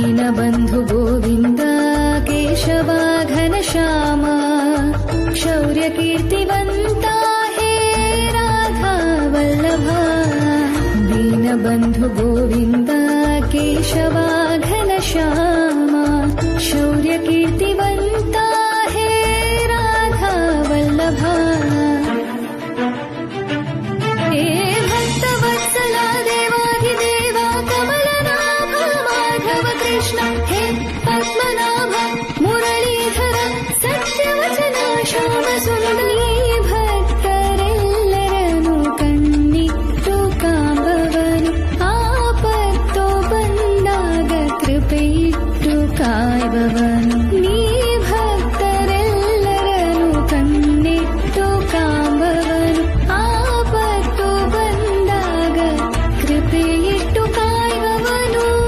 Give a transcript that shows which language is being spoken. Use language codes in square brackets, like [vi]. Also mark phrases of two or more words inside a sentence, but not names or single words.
[sa] दीनबन्धु गोविन्द केशव घनश्याम शौर्यकीर्तिवन्ता हे राधा वल्लभा दीनबन्धु गोविन्द केशव घनश्याम शौर्यकीर्तिवन्ता हे राधा वल्लभा हे भक्तवत्सला देवाधिदेवा कमलनाभ माधव कृष्ण हे पद्मनाभ मुरलीधर सत्यवचन श्याम सुन्दरी [kn] ಭಕ್ತರೆಲ್ಲರನ್ನು ಕಣ್ಣಿಟ್ಟು ಕಾಂಬವನು ಆಪತ್ತು ಬಂದಾಗ ಕೃಪೆಯಿಟ್ಟು ಕಾಯುವವನು ನೀ ಭಕ್ತರೆಲ್ಲರನ್ನು ಕಣ್ಣಿಟ್ಟು ಕಾಂಬವನು ಆಪತ್ತು ಬಂದಾಗ ಕೃಪೆಯಿಟ್ಟು ಕಾಯುವವನು.